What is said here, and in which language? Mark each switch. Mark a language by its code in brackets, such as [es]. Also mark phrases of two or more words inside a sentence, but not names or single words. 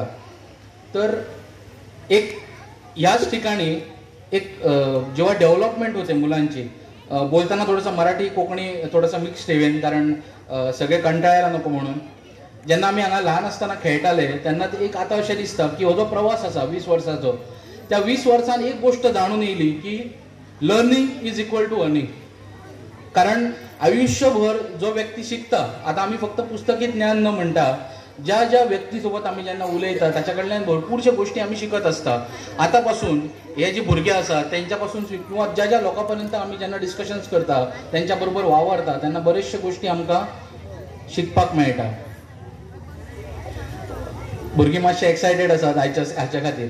[mr] तर याच ठिकाणी जेव्हा डेव्हलपमेंट होते मुलांची, बोलताना थोडंसं मराठी कोकणी थोडंसं मिक्स ठेवेन कारण सगळे कंटाळायला नको म्हणून. [kok] ज्यांना आम्ही हांगा लहान असताना खेळटाले त्यांना ते एक आता अशें दिसता की हो जो प्रवास आसा 20 वर्सांचो, त्या 20 वर्सान एक गोष्ट जाणून येयली की [en] learning is equal to earning. [kok] कारण आयुष्यभर जो व्यक्ती शिकता, आता आम्ही फक्त पुस्तकी ज्ञान न म्हणता ज्या व्यक्तीसोबत आम्ही जेन्ना उलयता ताच्या कडल्यान भरपूरशा गोष्टी आम्ही शिकत असता. आतापासून हे जे भुरगे आसात त्यांच्यापासून किंवा ज्या लोकांपर्यंत आम्ही जेन्ना डिस्कशन्स करता त्यांच्या बरोबर वावरता तेन्ना बरेचशा गोष्टी आमकां शिकपाक मेळटा. भुरगीं मातशे एक्सायटेड आसात हाच्या खातीर.